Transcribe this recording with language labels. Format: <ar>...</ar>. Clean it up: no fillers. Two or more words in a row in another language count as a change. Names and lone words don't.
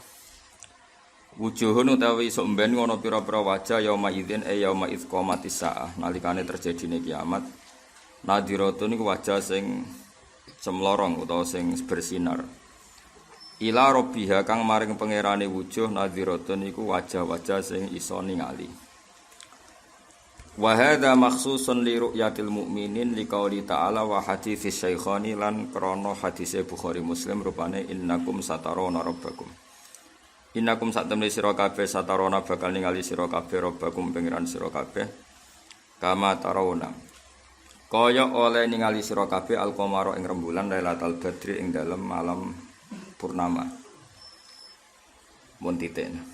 <jv>Wujuhun utawi sok mben ana pira-pira wajah</jv> <ar>يومئذ يوم إذ قامت الساعة</ar> <jv>nalikane terjadine kiamat. Nadhiratun iku wajah sing cemlorong utawa sing bersinar.</jv> <ar>إلى ربها</ar> <jv>kang maring pangerane</jv> <ar>وجوه ناضرة</ar> <jv>iku wajah-wajah sing iso ningali.</jv> <ar>وهذا مخصوص لرؤية المؤمنين لقوله تعالى وحديث الشيخين</ar> <jv>lan krana hadise Bukhari Muslim rupane</jv> <ar>إنكم سترون ربكم.</ar> <jv>Innakum satemene sira kabeh satarawna bakal ningali sira kabeh rabbakum pengiran sira kabeh</jv> <ar>كما ترون.</ar> <jv>Kaya oleh ningali sira kabeh al-qamara ing rembulan</jv> <ar>ليلة البدر</ar> <jv>ing dalem malam purnama. Mun titen.</jv>